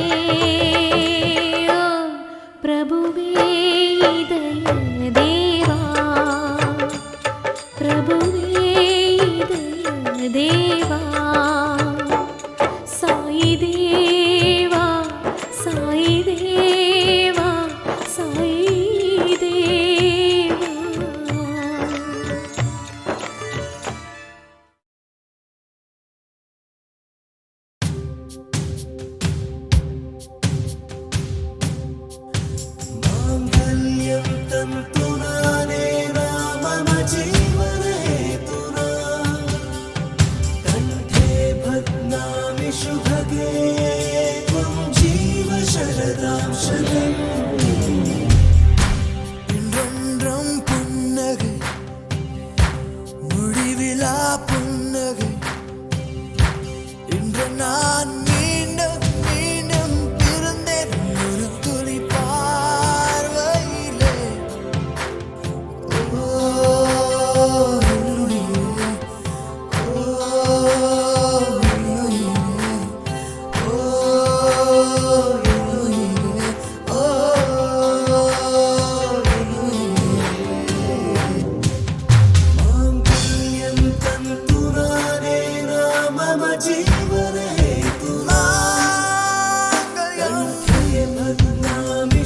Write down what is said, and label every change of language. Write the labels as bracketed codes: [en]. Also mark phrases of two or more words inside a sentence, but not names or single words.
[ta] ஓ பிரபுவே இதய தேவா பிரபுவே இதய தேவா சாய் தேவா சாய் தேவா சாய் தேவா [sa] माङ्गल्यं तन्तुनानेन मम जीवनहेतुना कण्ठे भग्नामि शुभगे त्वं जीव शरदां शतम् [ta] இன்றென்றும் புன்னகை முடிவிலா புன்னகை இன்று நான் மீண்டும் மீண்டும் பிறந்தேன் ஒரு துளி பார்வையிலே ஓ உயிரே, ஓ உயிரே, ஓ உயிரே, ஓ [sa] माङ्गल्यं तन्तुनानेन मम जीवनहेतुना कण्ठे भग्नामि